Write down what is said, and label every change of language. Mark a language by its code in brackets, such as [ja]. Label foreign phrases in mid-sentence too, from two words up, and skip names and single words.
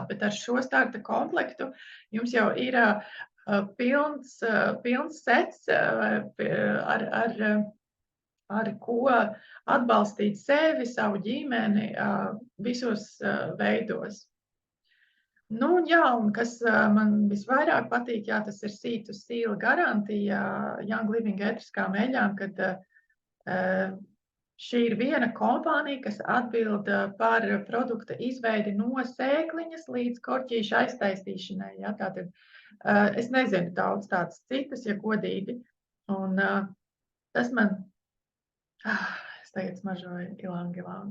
[lv] Bet ar šo starta komplektu jums jau ir pilns sets, ar ko atbalstīt sevi, savu ģimeni visos veidos. Un kas man visvairāk patīk, tas ir [en] seed to seal [lv] garantija Young Living ētriskām eļām, kad šī ir viena kompānija, kas atbild par produkta izveidi no sēkliņas līdz korķīša aiztaisīšanai. Tātad es nezinu daudz tādas citas, ja godīgi. Un tas man, es tagad smažoju ilang.